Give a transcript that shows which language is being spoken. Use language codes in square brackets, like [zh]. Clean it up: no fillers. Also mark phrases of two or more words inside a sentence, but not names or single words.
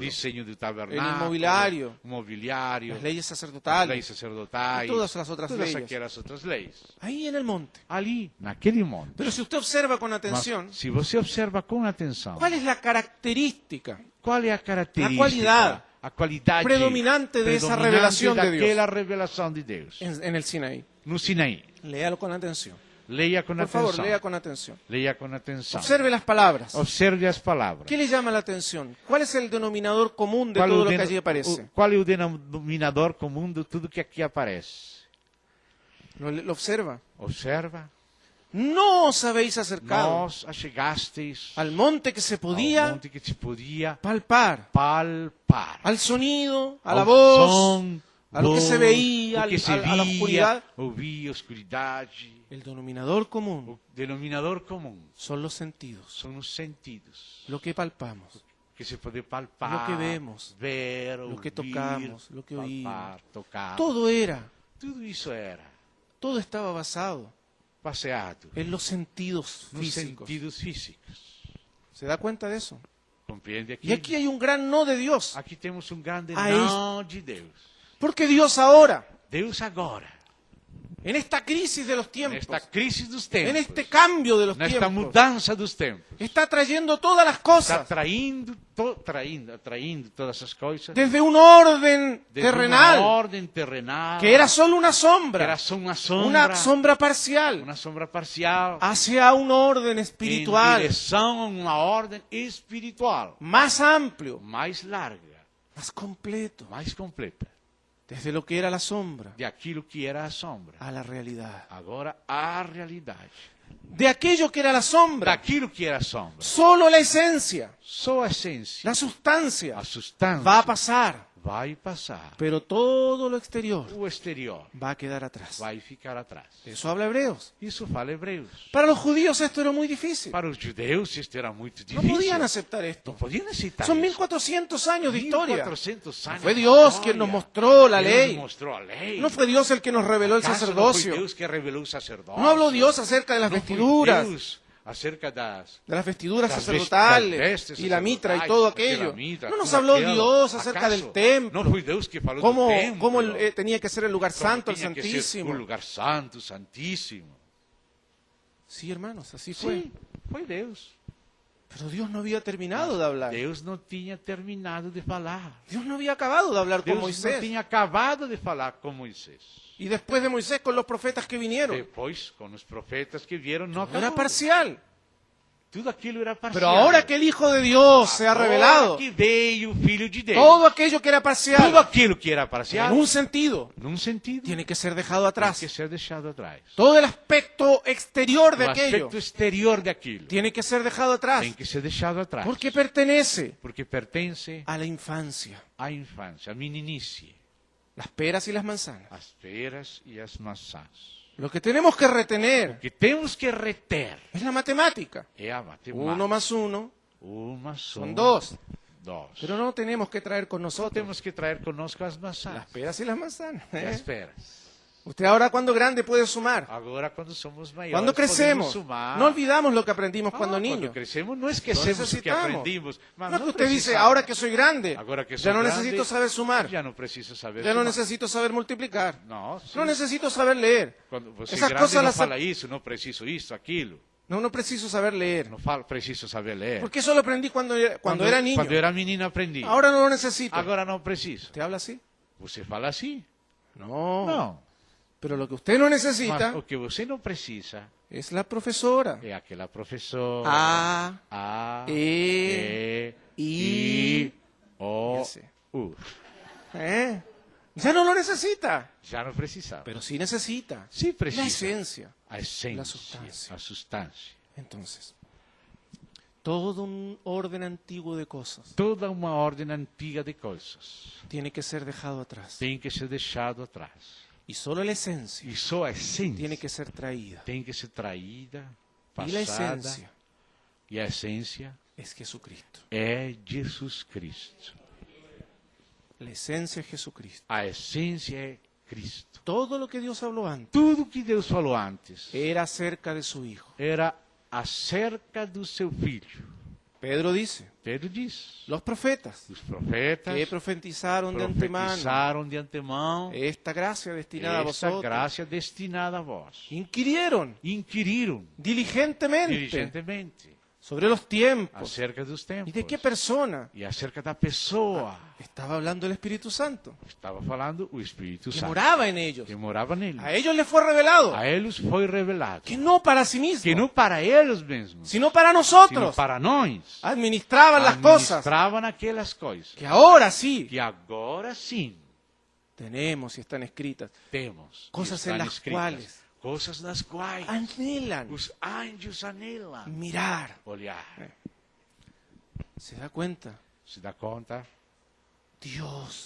[es] diseño do tabernáculo, el inmobiliario, [pt] o mobiliário, [es] las leyes [pt] as leis [es] sacerdotales, [pt] sacerdotais, [es] y todas las otras [pt] todas [es] leyes. [pt] aquelas outras leis. [es] ahí en el monte. [pt] Ali, naquele monte. [es] Pero si usted observa con [pt] Mas, [es] atención, [pt] se você observa com atenção, [es] ¿cuál es la característica [pt] qual é a característica, [es] a qualidad [pt] qualidade [es] predominante de esa revelación de Dios [pt] daquela revelação de Deus [es] en el Sinaí? [pt] no Sinaí? [es] Léalo con atención. [pt] Leia com [es] Por [pt] atenção. [es] favor, lea con atención. [pt] Leia com atenção. [es] Observe las palabras. [pt] Observe as palavras. [es] ¿Qué le llama la atención? ¿Cuál es el denominador común de [pt] Qual é todo o [es] lo que [pt] deno- [es] allí aparece? [pt] Qual é o denominador comum de tudo que aqui aparece? [es] ¿Lo observa? [pt] Observa. [es] No os habéis acercado [pt] Nós achegastes [es] al monte que se [pt] ao [es] podía [pt] monte que se podia [es] palpar, [pt] palpar. [es] al sonido, a la [pt] Ao [es] voz, [pt] som, [es] a lo que se [pt] voz, [es] veía, [pt] o que se [es] a la [pt] via, [es] oscuridad. [pt] ouvia, oscuridade. [es] El denominador común [pt] O denominador comum [es] son los sentidos, [pt] são os sentidos. [es] lo que palpamos, [pt] Que se pode palpar, [es] Lo que vemos, [pt] ver, [es] lo que [pt] ouvir, [es] tocamos, lo que [pt] palpar, tocar. [es] todo era, [pt] Tudo isso era [es] todo estaba basado [pt] passeado [es] en los sentidos [pt] nos [es] físicos. [pt] sentidos físicos. [es] ¿Se da cuenta de eso? [pt] Compreende aqui? [es] Y aquí hay un gran no de Dios, [pt] Aqui temos grande Ah, não de Deus. [es] porque Dios ahora, [pt] Deus agora, [es] en esta crisis de los tiempos, [pt] nesta crise dos tempos, [es] en este cambio de los [pt] nesta [es] tiempos, [pt] mudança dos tempos, [es] está trayendo todas las [pt] está [es] cosas [pt] traindo todas as coisas [es] desde un orden [pt] desde uma [es] terrenal [pt] ordem terrenal, [es] que era solo una [pt] que [es] sombra, [pt] era só uma [es] sombra parcial, [pt] sombra parcial, [es] hacia un orden [pt] em [es] espiritual [pt] direção a uma ordem espiritual, [es] más amplio, [pt] mais larga, [es] más completo, [pt] mais completa, [es] desde lo que era la sombra [pt] de aquilo que era a sombra. [es] a la realidad. [pt] Agora a realidade. [es] De aquello que era la sombra, [pt] Daquilo que era a sombra. [es] solo la esencia, [pt] Só a essência, [es] la sustancia [pt] a substância [es] va a pasar, [pt] vai passar. [es] pero todo lo exterior [pt] O exterior [es] va a quedar atrás. [pt] vai ficar atrás. [es] De eso habla Hebreos. [pt] Isso fala Hebreus. [es] Para los judíos esto era muy difícil. [pt] Para os judeus isto era muito [es] No [pt] difícil. [es] podían aceptar esto. [pt] Não podiam aceitar [es] Son [pt] isso. [es] 1400 años de historia. [pt] 1400 anos [es] Fue [pt] de [es] Dios [pt] história. [es] quien nos mostró la [pt] Deus [es] ley. [pt] nos mostrou a lei. [es] No fue Dios el que nos reveló el [pt] ¿Acaso [es] sacerdocio. No [pt] foi Deus que revelou o sacerdócio? [es] No habló Dios acerca de las [pt] Não foi [es] vestiduras, [pt] Deus acerca das [es] de las vestiduras [pt] das [es] sacerdotales [pt] vestes [es] y la mitra y [pt] sacerdotales, [es] todo [pt] de la [es] aquello. [pt] mitra, [es] No nos [pt] tudo [es] habló [pt] aquilo. [es] Dios acerca [pt] ¿Acaso [es] del templo, [pt] No foi Deus que falou [es] cómo, [pt] do templo. [es] cómo tenía que ser el lugar [pt] Como [es] santo, el [pt] tinha que ser [es] santísimo. [pt] un lugar santo, santíssimo. [es] Sí, hermanos, así fue. [pt] Sim, foi Deus. [es] Pero Dios no había terminado de hablar. [pt] Deus não tinha terminado de falar. [es] Dios no había acabado de hablar con [pt] Deus não [es] Moisés. [pt] tinha acabado de falar com Moisés. [es] Y después de Moisés con los profetas que vinieron. [pt] Depois, com os profetas que vieram, não [es] Era [pt] acabou. [es] parcial. [pt] Tudo aquilo era parcial. [es] Pero ahora que el Hijo de Dios se ha [pt] Agora [es] revelado, [pt] que veio o Filho de Deus, [es] todo aquello que era [pt] tudo [es] parcial, [pt] aquilo que era parcial, [es] en un sentido, [pt] num sentido, [es] tiene que ser dejado [pt] tem [es] atrás. [pt] que ser deixado atrás. [es] Todo el aspecto exterior de [pt] O [es] aquello [pt] aspecto exterior daquilo [es] tiene que ser dejado atrás. [pt] tem que ser deixado atrás. [es] Porque pertenece [pt] Porque pertence [es] a la infancia. [pt] à infância, à meninice, [es] Las peras y las manzanas. [pt] as peras e as maçãs. [es] Lo que tenemos que retener [pt] O que temos que reter [es] es la matemática. [pt] é a matemática. [es] 1 más 1 [pt] Uma só. [es] son 2. Dos. Pero no tenemos que traer con [pt] Só [es] nosotros [pt] temos que traer conosco as maçãs [es] las peras y las manzanas. [pt] e as peras. [es] Usted ahora cuando grande puede sumar. [pt] Agora, quando somos maiores, [es] Cuando crecemos, [pt] podemos sumar. [es] no olvidamos lo que aprendimos cuando [pt] Quando [es] niños. [pt] crescemos, não esquecemos o que [es] necesitamos. [pt] aprendimos. Mas [es] No es que [pt] não [es] usted dice, [pt] precisamos. [es] ahora que soy grande, [pt] Agora que [es] ya [pt] sou [es] no [pt] grande, [es] necesito saber sumar, [pt] Já não preciso saber [es] ya no [pt] sumar. [es] necesito saber multiplicar, [pt] Não, [es] no necesito saber leer. [pt] Quando você Essas grande coisas não elas- fala isso, não preciso isso, aquilo. [es] No preciso saber leer. [pt] Não preciso saber ler. [es] Porque eso lo aprendí cuando era niño. [pt] Quando era menino aprendi. [es] Ahora no lo necesito. [pt] Agora não preciso. [es] ¿Te habla así? [pt] Você fala assim? [es] No. [pt] Não. [es] Pero lo que usted no [pt] Mas [es] necesita [pt] o que você não precisa [es] es la profesora. [pt] é aquela professora. [es] A, [pt] E, I, O, Esse. U. [es] ¿eh? Ya no lo necesita. [pt] Já não precisava. [es] Pero sí necesita. [pt] Sim [es] La [pt] precisa. [es] esencia. [pt] A essência, [es] La sustancia. [pt] a substância. [es] Entonces, todo un orden antiguo de cosas [pt] Toda uma ordem antiga de coisas [es] tiene que ser dejado atrás. [pt] tem que ser deixado atrás. [es] Y solo la esencia [pt] E só a essência [es] tiene que ser traída. [pt] tem que ser traída, [es] Y la [pt] passada. [es] esencia [pt] E a essência [es] es Jesucristo. [pt] é Jesus Cristo. [es] La esencia es Jesucristo. [pt] A essência é Cristo. [es] Todo lo que Dios habló antes [pt] Tudo que Deus falou antes [es] era acerca de su Hijo. [pt] era acerca do seu filho. [es] Pedro dice, [pt] Pedro diz: [es] los profetas [pt] os profetas [es] que profetizaron de antemano [pt] profetizaram de antemão [es] esta gracia destinada a [pt] esta [es] vosotros, [pt] graça destinada a vós. [es] inquirieron [pt] Inquiriram [es] diligentemente [pt] diligentemente [es] sobre los tiempos [pt] acerca dos tempos [es] y de qué persona [pt] e acerca da pessoa. [es] estaba hablando el Espíritu Santo, [pt] Estava falando o Espírito [es] que [pt] Santo [es] moraba en ellos. [pt] que morava nele. [es] A ellos les fue revelado [pt] A eles foi revelado [es] que no para sí mismos, [pt] que não para eles mesmos, [es] sino para [pt] sino [es] nosotros [pt] para nós. [es] administraban las cosas [pt] Administravam aquelas coisas [es] que ahora sí [pt] que agora sim [es] tenemos y están escritas, [pt] temos. [es] Cosas [pt] e estão [es] en las [pt] escritas. [es] cuales [pt] Coisas nas quais [es] anhelan [pt] os anjos anelam [es] mirar. [pt] olhar. [es] ¿Se da cuenta? [pt] Se dá conta? [es] Dios